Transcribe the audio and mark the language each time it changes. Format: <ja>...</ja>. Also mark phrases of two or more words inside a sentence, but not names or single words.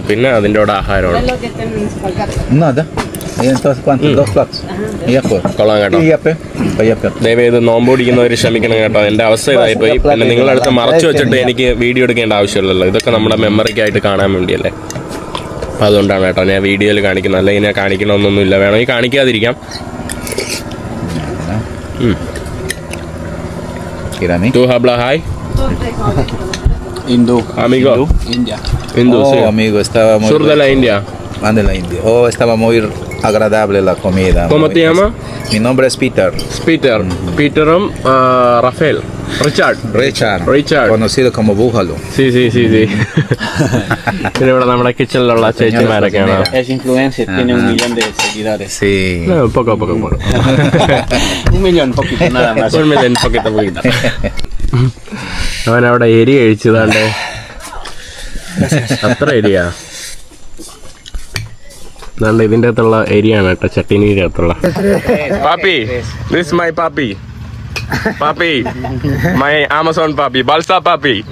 <ml>പിന്നെ അതിൻ്റെ കൂടെ ആഹാരമാണ്. കൊള്ളാം കേട്ടോ. ദയവേത് നോമ്പ് പിടിക്കുന്നവർ ക്ഷമിക്കണം കേട്ടോ. എൻ്റെ അവസ്ഥ ഇതായിപ്പോയി. പിന്നെ നിങ്ങളടുത്ത് മറച്ചു വെച്ചിട്ട് എനിക്ക് വീഡിയോ എടുക്കേണ്ട ആവശ്യമില്ലല്ലോ. ഇതൊക്കെ നമ്മുടെ മെമ്മറിക്കായിട്ട് കാണാൻ വേണ്ടിയല്ലേ. അപ്പം അതുകൊണ്ടാണ് കേട്ടോ ഞാൻ വീഡിയോയിൽ കാണിക്കുന്നത്. അല്ലെങ്കിൽ ഞാൻ കാണിക്കണമെന്നൊന്നുമില്ല. വേണമെങ്കിൽ കാണിക്കാതിരിക്കാം.</ml> <es>¿Tú hablas hi? Hindú. Amigo. India. Hindú, sí. Amigo, estaba muy Sur de la India. De la India. Estaba muy agradable la comida. ¿Cómo te llamas? Mi nombre es Peter. Peterum Rafael. Richard. Conocido como Búfalo. Sí.</es> <ml>പിന്നെ ഇവിടെ നമ്മുടെ കിച്ചണിലുള്ള ചേച്ചിമാരൊക്കെയാണ്.</ml> <es>Es influencer, tiene 1 millón de seguidores. Sí. Poco. 1 millón, poquito, nada más. 1 millón, poquito.</es> <ml>അവൻ അവിടെ എരി കഴിച്ചതാണ്ട്. അത്ര എരിയാ. അതാണ്ട് ഇതിൻ്റെ അകത്തുള്ള എരിയാണ് കേട്ടോ, ചട്ടിനീൻ്റെ അകത്തുള്ള.</ml> <en>papi, this my papi. my Amazon papi, balsa papi.</en>